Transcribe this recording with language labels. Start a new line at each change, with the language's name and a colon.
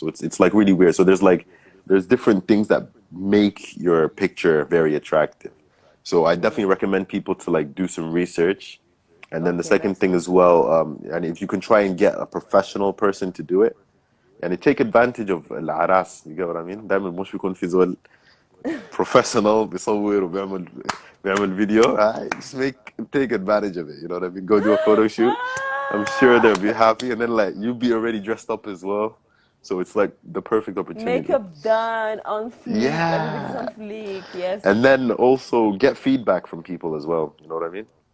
English: So it's like really weird. So there's different things that make your picture very attractive. So I definitely recommend people to like do some research. And then the Okay, second nice thing one. as well, and if you can try and get a professional person to do it,
Arabic: يعني
English: take advantage of الأعراس. You get what I mean؟
Arabic: دايما مش بيكون في زول professional بيصور بيعمل فيديو.
English: Just take advantage of it. You know what I mean? Go do a photo shoot. I'm sure they'll be happy, and then like you be already dressed up as well. So it's like the perfect opportunity. Makeup done on fleek. Everybody's Yeah. on fleek. Yes. And then also get feedback from people as well. You know what I mean?